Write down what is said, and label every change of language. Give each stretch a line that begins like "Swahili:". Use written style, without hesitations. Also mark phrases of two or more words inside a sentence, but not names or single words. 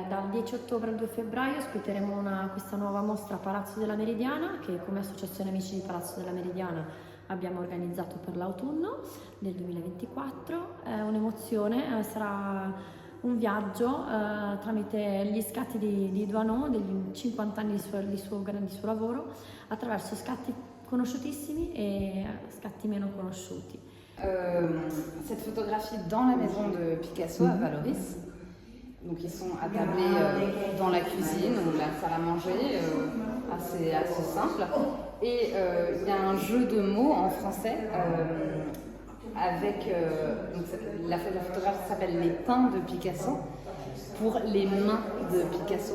Italian: 10 ottobre al 2 febbraio ospiteremo questa nuova mostra a Palazzo della Meridiana, che come Associazione Amici di Palazzo della Meridiana abbiamo organizzato per l'autunno del 2024. È un'emozione, sarà un viaggio tramite gli scatti di Doisneau, degli 50 anni di suo lavoro, attraverso scatti conosciutissimi et scatti meno conosciuti.
French: Cette photographie dans la maison de Picasso à Vallauris. Donc ils sont attablés dans la cuisine ou la salle à manger, assez simple. Et il y a un jeu de mots en français avec donc la photographe s'appelle Les Pins de Picasso pour les mains de Picasso.